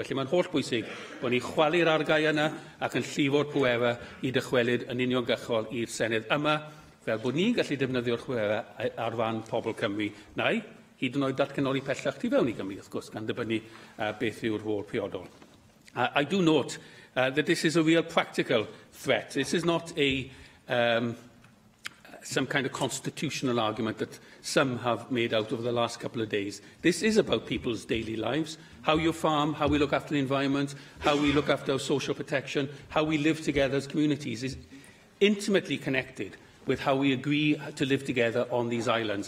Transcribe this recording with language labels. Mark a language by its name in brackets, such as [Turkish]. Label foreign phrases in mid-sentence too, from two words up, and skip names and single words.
[Welsh] Felly mae'n holl bwysig bod ni chwalu'r argau yna ac yn llifo'r pwefa I dychwelyd yn uniongyrchol i'r Senedd yma, fel bod ni'n gallu defnyddio'r pwefa ar fan pobl Cymru, neu hyd yn oed datganoli pellach tu fewn I Gymru, wrth gwrs, gan dibynnu beth yw'r rôl priodol. [English] I do note that this is a real practical threat. This is not some kind of constitutional argument that some have made out over the last couple of days. This is about people's daily lives, how you farm, how we look after the environment, how we look after our social protection, how we live together as communities is intimately connected with how we agree to live together on these islands.